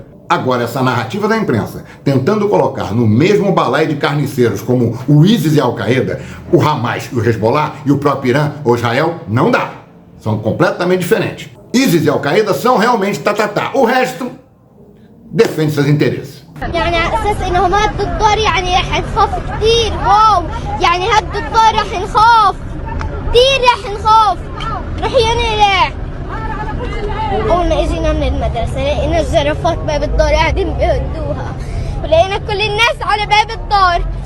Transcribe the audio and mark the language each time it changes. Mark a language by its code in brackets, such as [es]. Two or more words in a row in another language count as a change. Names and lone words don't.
[pt] Agora, essa narrativa da imprensa, tentando colocar no mesmo balaio de carniceiros como o ISIS e a Al-Qaeda, o Hamas e o Hezbollah e o próprio Irã ou Israel, não dá. São completamente diferentes. ISIS e Al-Qaeda são realmente tatatá. O resto defende seus interesses. [ar] يعني على اساس انهم هدوا الدار يعني رح نخاف كتير واو يعني هدوا الدار رح نخاف كتير رح نخاف رح ينقلع. اول ما اجينا من المدرسه لقينا الجرافات باب الدار قاعدين بيهدوها ولقينا كل الناس على باب الدار.